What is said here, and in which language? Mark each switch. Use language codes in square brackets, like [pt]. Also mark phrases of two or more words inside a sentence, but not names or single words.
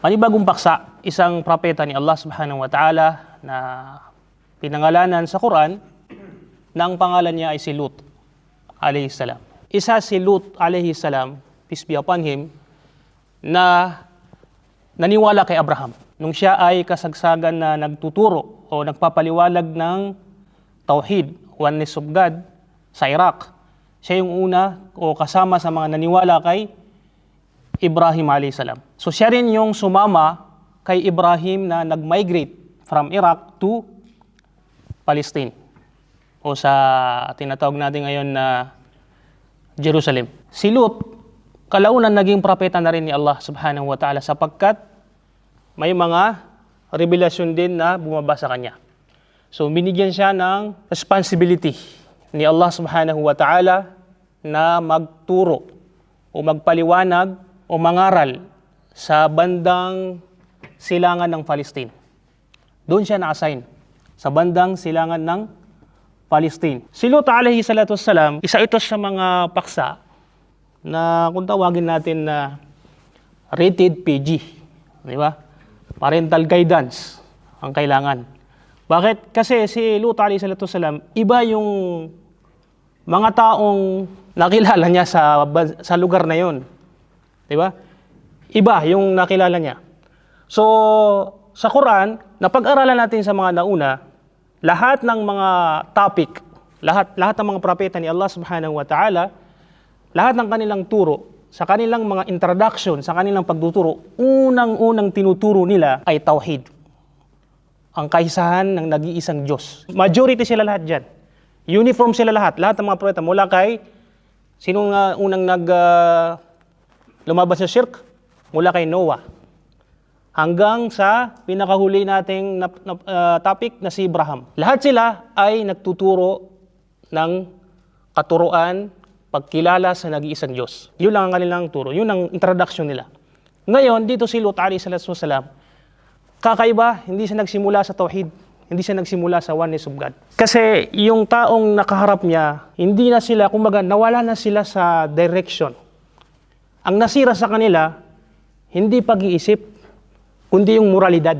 [tl] Panibagong paksa, isang propeta ni Allah [ar] سبحانه وتعالى [tl] na pinangalanan sa Quran na ang pangalan niya ay si Lut [ar] عليه السلام. [tl] Isa si Lut [ar] عليه السلام, [en] peace be upon him, [tl] na naniwala kay Abraham nung siya ay kasagsagan na nagtuturo o nagpapaliwalag ng Tauhid, [en] oneness of God [tl] sa Iraq. Siya yung una o kasama sa mga naniwala kay Ibrahim [ar] عليه السلام. [tl] So siya rin yung sumama kay Ibrahim na nag-migrate [en] from Iraq to Palestine [tl] o sa tinatawag natin ngayon na Jerusalem. Si Lut, kalaunan naging propeta na rin ni Allah [ar] سبحانه وتعالى [tl] sapagkat may mga revelasyon din na bumaba sa kanya. So binigyan siya ng responsibility ni Allah [ar] سبحانه وتعالى [tl] na magturo o magpaliwanag o mangaral sa bandang silangan ng Palestine. Doon siya na-assign, sa bandang silangan ng Palestine. Si Lut [ar] عليه الصلاة والسلام, [tl] isa ito sa mga paksa na kung tawagin natin na [en] rated PG. [tl] Di ba? [en] Parental guidance [tl] ang kailangan. Bakit? Kasi si Lut [ar] عليه الصلاة والسلام, [tl] iba yung mga taong nakilala niya sa lugar na yon. Di ba? Iba yung nakilala niya. So, sa Quran, napag-aralan natin sa mga nauna, lahat ng mga topic, lahat ng mga propeta ni Allah [ar] سبحانه وتعالى, [tl] lahat ng kanilang turo, sa kanilang mga introduction, sa kanilang pagtuturo, unang-unang tinuturo nila ay Tauhid. Ang kaisahan ng nag-iisang Diyos. Majority sila lahat dyan. Uniform sila lahat ng mga propeta, mula kay, sino nga unang lumabas sa shirk? Mula kay Noah. Hanggang sa pinakahuli nating topic na si Abraham. Lahat sila ay nagtuturo ng katuruan, pagkilala sa nag-iisang Diyos. Yun lang ang kanilang turo. Yun ang introduction nila. Ngayon, dito si Lut [ar] عليه الصلاة والسلام, [tl] kakaiba, hindi siya nagsimula sa Tauhid. Hindi siya nagsimula sa [en] oneness of God. [tl] Kasi yung taong nakaharap niya, hindi na sila, kumbaga, nawala na sila sa direction. Ang nasira sa kanila, hindi pag-iisip, kundi yung moralidad.